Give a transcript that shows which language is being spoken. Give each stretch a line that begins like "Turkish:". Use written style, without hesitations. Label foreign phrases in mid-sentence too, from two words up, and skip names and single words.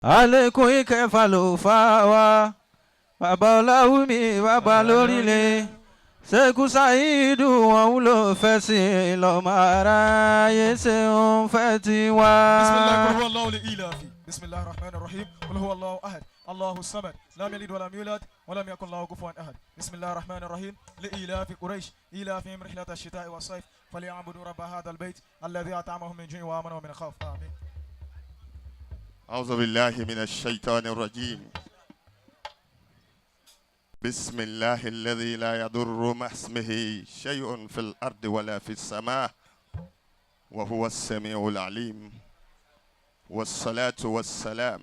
Yoruba: àlékún ìkẹfà ló fà wá bàbá Olawunmi bàbá lórílẹ̀ Sheikh Saheed wọn wúlò fẹ́ sí lọ́mọ aráyé ṣe ń fẹ́ tiwa.
Arabic: بسم الله قل هو الله لإيلاف بسم الله الرحمن الرحيم قل هو الله أحد الله الصمد لم يلد ولم يولد ولم يكن له كفوا أحد بسم الله الرحمن الرحيم لإيلاف قريش إيلافهم رحلة الشتاء والصيف فليعبدوا رب هذا البيت الذي أطعمهم من جوع وآمنهم من خوف آمين. أعوذ بالله من الشيطان الرجيم بسم الله الذي لا يضر مع اسمه شيء في الأرض ولا في السماء وهو السميع العليم والصلاة والسلام